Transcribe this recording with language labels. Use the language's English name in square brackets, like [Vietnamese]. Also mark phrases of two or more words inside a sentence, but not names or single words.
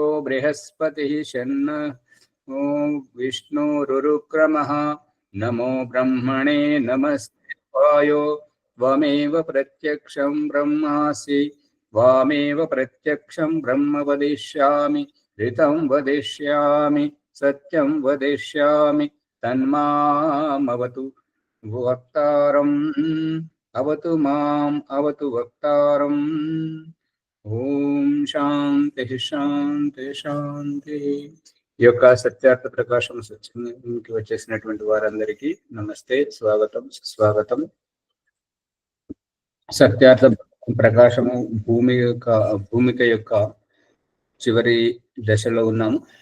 [Sanskrit] बृहस्पतिः शन्नो विष्णुरुक्रमः नमो ब्रह्मणे नमस्ते वायो त्वमेव प्रत्यक्षं ब्रह्मासि त्वमेव प्रत्यक्षं ब्रह्म वदिष्यामि ऋतं वदिष्यामि सत्यं वदिष्यामि तन्मामवतु वक्तारम् अवतु माम् अवतु वक्तारम्। ओं शान्ति शान्ति शान्ति. [Telugu] ఈ యొక్క సత్యార్థ ప్రకాశం సత్యానికి వచ్చేసినటువంటి వారందరికీ నమస్తే, స్వాగతం సుస్వాగతం. సత్యార్థ ప్రకాశము భూమిక యొక్క చివరి దశలో ఉన్నాము.